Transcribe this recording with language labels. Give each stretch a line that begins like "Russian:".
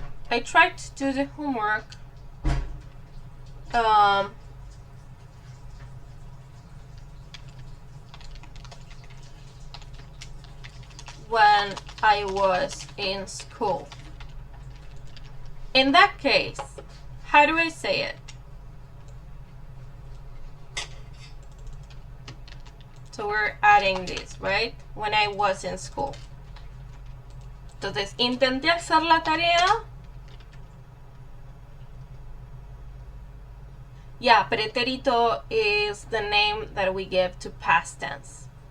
English: I tried to do the homework when I was in school. In that case, how do I say it? So we're adding this, right? When I was in school.
Spanish: Entonces, intenté hacer la tarea.
English: Yeah, pretérito is the name that we give to past tense.